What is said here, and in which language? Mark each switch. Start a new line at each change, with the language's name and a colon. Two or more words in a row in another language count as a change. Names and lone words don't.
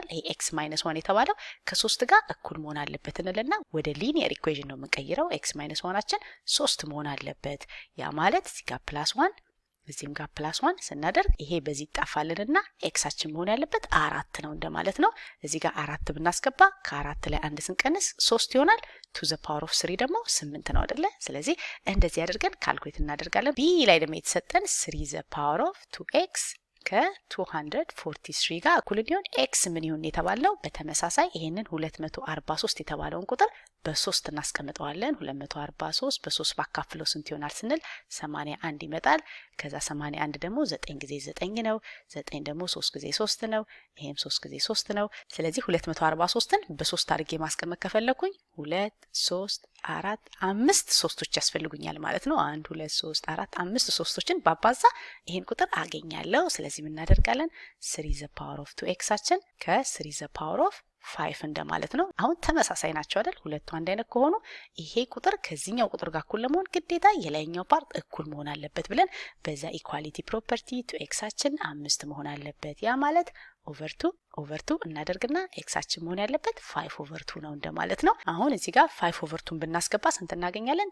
Amharic: ይሄ
English: x minus 1
Amharic: የተባለው ከ3 ጋር እኩል መሆን አለበት እንልና ወደ ሊኒየር ኢኩዌሽን ነው የምንቀይረው። x minus 1አችን 3 መሆን አለበት። ያ ማለት እዚህ ጋር ፕላስ 1 እዚህም ጋር ፕላስ 1 ስናደርግ ይሄ በዚህ ይጣፋልንና ኤክሳችን መሆን ያለበት 4 ነው እንደማለት ነው። እዚህ ጋር 4 ብናስገባ ከ4 ላይ 1 ስንቀንስ 3 ይሆናል።
English: to the power of 3
Amharic: ደግሞ 8 ነው አይደለ? ስለዚህ እንደዚህ አድርገን ካልኩሌት እናደርጋለን። ቢ ላይ ደግሞ የተሰጠን 3
English: the power of 2x
Amharic: ከ243 ጋር እኩል እንዲሆን x ምን ይሁን የተባለው በተመሳሳይ ይሄንን 243 የተባለውን ቁጥር በ3 እናስቀምጠዋለን። 243 በ3 ባካፍለው ስንት ይሆናል ስንል 81 ይመጣል። ከዛ 81 ደግሞ 9 ጊዜ 9 ነው። 9 ደግሞ 3 ጊዜ 3 ነው። ይሄም 3 ጊዜ 3 ነው። ስለዚህ 243ን በ3 አድርጌ ማስቀመጥ ከፈለኩኝ 2 3 4 5 ሶስቶች ያስፈልጉኛል ማለት ነው። 1 2 3 4 5 ሶስቶችን ባባዛ ይሄን ቁጥር አገኛለሁ። ስለዚህ ምን እናደርጋለን? 3
English: the power of 2x
Amharic: አችን ከ3
English: the power of 5
Amharic: እንደማለት ነው። አሁን ተመሳሳይ ናቸው አይደል? ሁለቱ አንድ አይነት ከሆኑ ይሄ ቁጥር ከዚህኛው ቁጥር ጋር እኩል ለመሆን ግዴታ የላይኛው ፓርት እኩል መሆን አለበት ብለን በዛ
English: equality property
Amharic: 2x አችን 5 መሆን አለበት። ያ ማለት ኦቨር 2 እናደርግና ኤክሳችን መሆን ያለበት 5 ኦቨር 2 ነው እንደማለት ነው። አሁን እዚህ ጋር 5 ኦቨር 2 ብናስገባ ስንት እናገኛለን?